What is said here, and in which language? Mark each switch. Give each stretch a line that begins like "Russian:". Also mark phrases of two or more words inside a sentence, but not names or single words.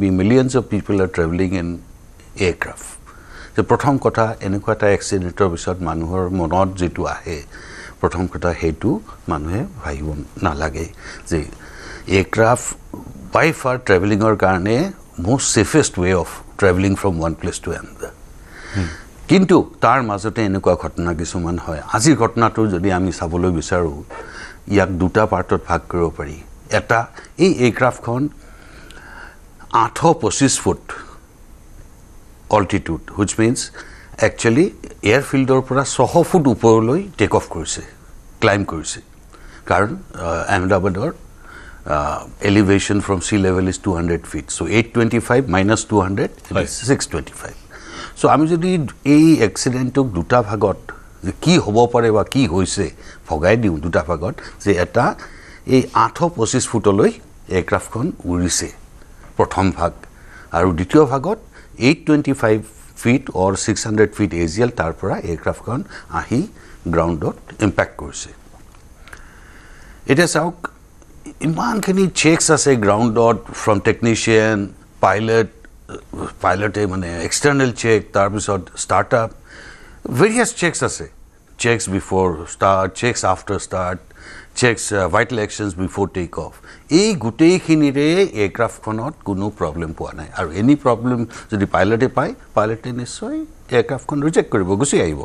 English: of people are travelling in aircraft
Assamese: যে প্ৰথম কথা এনেকুৱা এটা এক্সিডেণ্টৰ পিছত মানুহৰ মনত যেটো আহে প্ৰথম কথা হেতু মানুহে ভাবিব নালাগে যে এয়াৰক্ৰাফ্ট
English: by far
Assamese: ট্ৰেভেলিঙৰ কাৰণে
English: most safest way of travelling from one place to another
Assamese: কিন্তু তাৰ মাজতে এনেকুৱা ঘটনা কিছুমান হয় আজিৰ ঘটনাটো যদি আমি চাবলৈ বিচাৰোঁ ইয়াক দুটা পাৰ্টত ভাগ কৰিব পাৰি এটা এই এয়াৰক্ৰাফ্টখন 825 ফুট
English: altitude which means actually airfieldৰ
Assamese: পৰা 600 ফুট ওপৰলৈ
English: take off
Assamese: কৰিছে ক্লাইম্ব কৰিছে কাৰণ আহমেদাবাদৰ
English: elevation from sea level is 200 feet so 825 minus 200 is 625 so
Assamese: আমি যদি এই এক্সিডেণ্টক দুটা ভাগত যে কি হ'ব পাৰে বা কি হৈছে ভগাই দিওঁ দুটা ভাগত যে এটা এই 825 ফুটলৈ এয়াৰক্ৰাফ্টখন উৰিছে প্ৰথম ভাগ আৰু দ্বিতীয় ভাগত
English: 825 feet or 600 feet AGL
Assamese: তাৰ পৰা এয়াৰক্ৰাফ্টখন আহি গ্ৰাউণ্ডত ইম্পেক্ট কৰিছে এতিয়া চাওক ইমানখিনি চেকছ আছে গ্ৰাউণ্ডত
English: from technician
Assamese: পাইলটে মানে
English: external check
Assamese: তাৰপিছত
English: startup various checks
Assamese: আছে
English: checks before start checks after start checks vital actions before take off
Assamese: এই গোটেইখিনিৰে এয়াৰক্ৰাফ্টখনত কোনো প্ৰব্লেম পোৱা নাই আৰু
English: any problem
Assamese: যদি পাইলটে পায় পাইলটে নিশ্চয় এয়াৰক্ৰাফ্টখন ৰিজেক্ট কৰিব গুচি আহিব